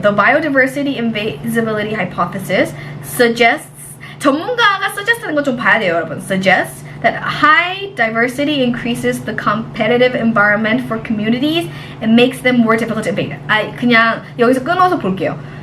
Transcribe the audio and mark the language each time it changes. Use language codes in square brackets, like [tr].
[en] The biodiversity invisibility hypothesis suggests [ko] 전문가가 suggest하는 거 좀 봐야 돼요, 여러분. [en] Suggests that high diversity increases the competitive environment for communities and makes them more difficult to invade. [ko] 그냥 여기서 끊어서 볼게요.